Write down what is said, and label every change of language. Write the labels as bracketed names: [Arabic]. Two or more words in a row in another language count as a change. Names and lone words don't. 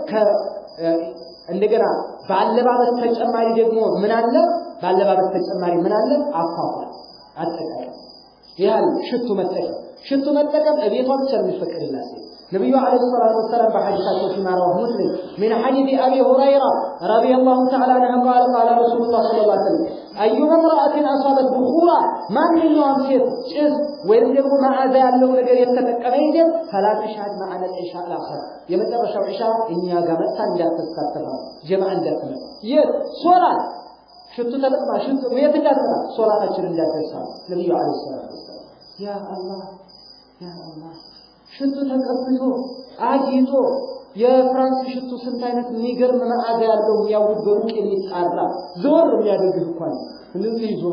[Amharic] እንደገና ባለባበስ ተጨማሪ ደግሞ ምን አለ ባለባበስ ተጨማሪ ምን አለ አፋፋል አጠቃላይ ይላል ሽቱ መጠቀም እቤቷ ብቻ የሚፈቀድላት ነብዩ አለይሂ [Arabic] الصلاة والسلام [Amharic] በሐዲሳቸው ሲማራው ሙስሊም [Arabic] من حديث ابي هريره رضي الله تعالى عنه قال قال رسول الله صلى الله عليه وسلم ايما امراه اصابت بخورا ما من يوم [Amharic] ሴት ጭስ ወይም ደግሞ ማዓዛ ያለው ነገር የተጠቀመ [Arabic] فلا تشهد معنا العشاء الاخر [Amharic] የመጨረሻው ኢሻ እኛ ጋር መጣ እንዳትሳተፍ ጀማዓ እንዳትመጣ የሶላት ሽቱ ተጠቅማ ሽቱ የት እንዳትመጣ ሶላታችን እንዳትረሳ ነብዩ [Arabic] عليه الصلاة والسلام يا الله [Amharic] ሽቱ ተቀብቶ አጂቶ የፍራንስ ሽቱ ስንት አይነት የሚገርም መዓዛ ያለው ያውድ በሩቅ የሚጣራ ዞር የሚያደርግ እንኳን እንደዚህ